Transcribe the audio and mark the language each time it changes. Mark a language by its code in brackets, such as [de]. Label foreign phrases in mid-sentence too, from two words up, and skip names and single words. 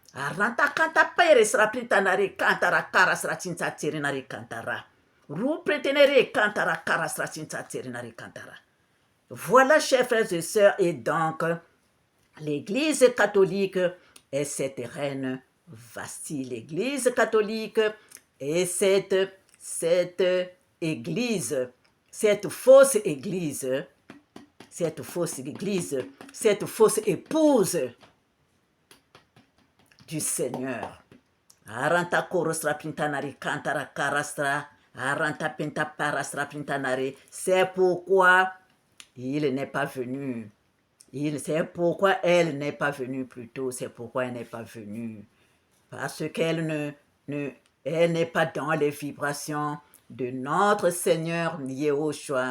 [fr] Voilà, chers frères et sœurs, et donc, l'Église catholique est cette reine Vasti. L'Église catholique est cette église, cette fausse église, cette fausse épouse du Seigneur. Aranta korostra pintanari kantara karastra, aranta penta parastra pintanari. C'est pourquoi il n'est pas venu. C'est pourquoi elle n'est pas venue plus tôt. C'est pourquoi elle n'est pas venue. Parce qu'elle elle n'est pas dans les vibrations de notre Seigneur Yehoshua.